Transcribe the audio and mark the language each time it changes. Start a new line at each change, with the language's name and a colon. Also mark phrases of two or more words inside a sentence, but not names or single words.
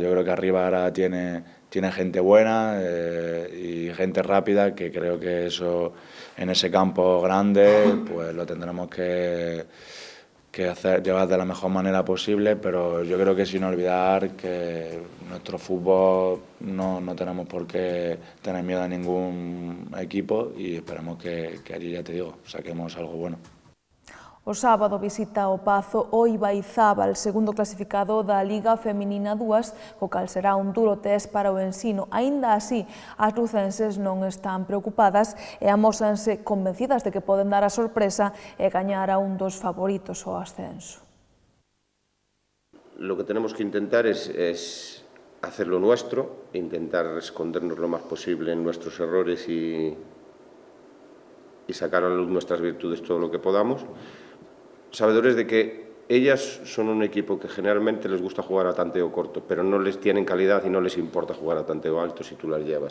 Spanish: Yo creo que arriba ahora tiene gente buena y gente rápida, que creo que eso en ese campo grande pues lo tendremos que llevar de la mejor manera posible, pero yo creo que sin olvidar que nuestro fútbol no tenemos por qué tener miedo a ningún equipo y esperemos que allí, ya te digo, saquemos algo bueno.
Galician: O sábado visita o Pazo o Ibaizábal, segundo clasificado da Liga Feminina 2, o cal será un duro test para o ensino. Aínda así, as lucenses non están preocupadas e amósanse convencidas de que poden dar a sorpresa e gañar a un dos favoritos ao ascenso.
Spanish: Lo que tenemos que intentar es hacer lo nuestro, intentar escondernos lo más posible en nuestros errores y sacar a la luz nuestras virtudes todo lo que podamos, sabedores de que ellas son un equipo que generalmente les gusta jugar a tanteo corto, pero no les tienen calidad y no les importa jugar a tanteo alto si tú las llevas.